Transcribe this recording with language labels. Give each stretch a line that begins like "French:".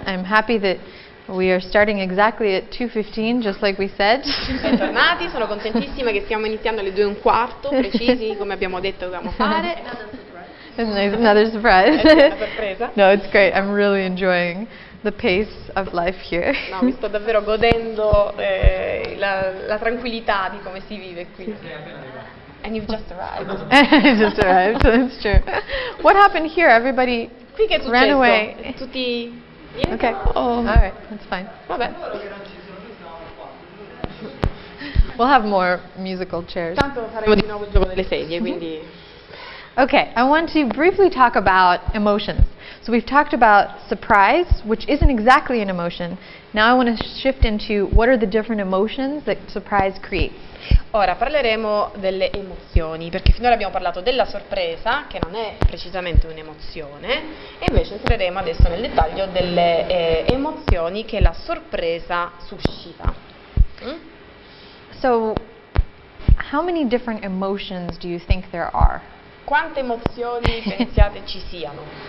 English: I'm happy that we are starting exactly at 2:15, just like we said.
Italian: Bentornati, sono contentissima che stiamo iniziando alle 2:15, precisi, come abbiamo detto che dovevamo fare.
English: Another surprise.
Italian: Una sorpresa.
English: No, it's great. I'm really enjoying the pace of life here.
Italian: No, mi sto davvero godendo la tranquillità di come si vive qui.
English: And you've just arrived. Just arrived, that's true. What happened here? Everybody
Italian: Qui che è
English: ran
Italian: successo?
English: away.
Italian: Tutti...
English: Okay. Oh. All right, that's fine.
Italian: Vabbè.
English: We'll have more musical chairs.
Italian: Tanto faremo di nuovo il gioco delle sedie, quindi...
English: Okay, I want to briefly talk about emotions. So we've talked about surprise, which isn't exactly an emotion. Now I want to shift into what are the different emotions that surprise creates.
Italian: Ora parleremo delle emozioni, perché finora abbiamo parlato della sorpresa, che non è precisamente un'emozione, e invece entreremo adesso nel dettaglio delle emozioni che la sorpresa suscita.
English: So, how many different emotions do you think there are?
Italian: Quante emozioni pensiate ci siano?